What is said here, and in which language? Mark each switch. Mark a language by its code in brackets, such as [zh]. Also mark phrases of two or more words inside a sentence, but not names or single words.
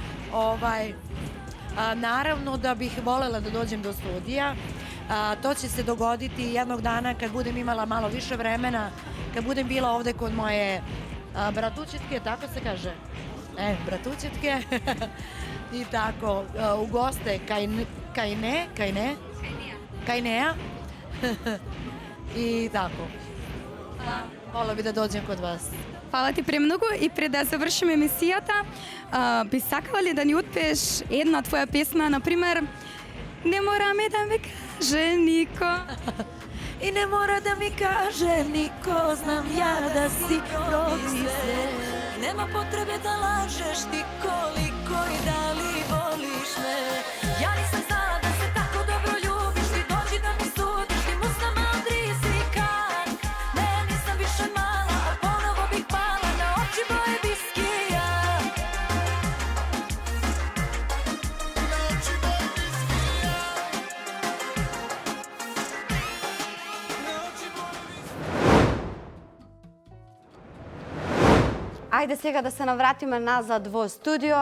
[sr] Naravno da bih volela da dođem do studija, to će se dogoditi jednog dana kad budem imala malo više vremena, kad budem bila ovde kod moje bratućetke, tako se kaže? Bratućetke. I tako, u goste Kajneja. I tako. Vola bi da dođem kod vas. [mk] Фала ти премногу и пред да завршиме емисијата, би сакала ли да ни отпееш една твоја песна, например Не мора ми да ми каже нико. [sr] I ne mora da mi kaže niko, znam ja da si promise. Nema potrebe da lažeš ti koliko i da li voliš me. Ja nisam znala da se tako dobro ljubiš, ti dođi da mi sudiš, ti musnama odrisi kan. Ne, nisam više mala, a ponovo bih pala na oči boje biskija. [mk] Ајде сега да се навратиме назад во студио.